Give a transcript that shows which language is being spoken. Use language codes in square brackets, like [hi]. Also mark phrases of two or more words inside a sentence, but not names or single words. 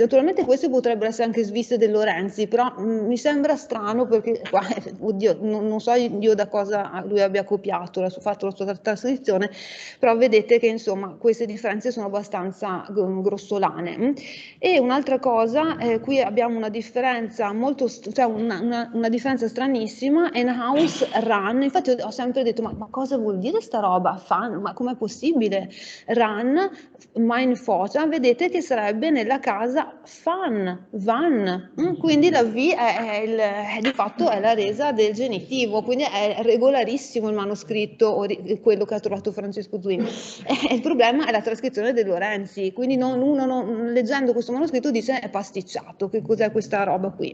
[it] Naturalmente queste potrebbero essere anche sviste del Lorenzi, però mi sembra strano perché qua, oddio, non so io da cosa lui abbia copiato, fatto la sua trascrizione, però vedete che insomma queste differenze sono abbastanza grossolane. E un'altra cosa, qui abbiamo una differenza cioè una differenza stranissima, [mhn] ein Haus run, [it] infatti ho sempre detto ma cosa vuol dire sta roba? Fun, ma com'è possibile? [mhn] Run, mein Vater, [it] vedete che sarebbe nella casa van, quindi la V di fatto è la resa del genitivo, quindi è regolarissimo il manoscritto, quello che ha trovato Francesco Zuini. Il problema è la trascrizione De Lorenzi, quindi leggendo questo manoscritto dice è pasticciato, che cos'è questa roba qui?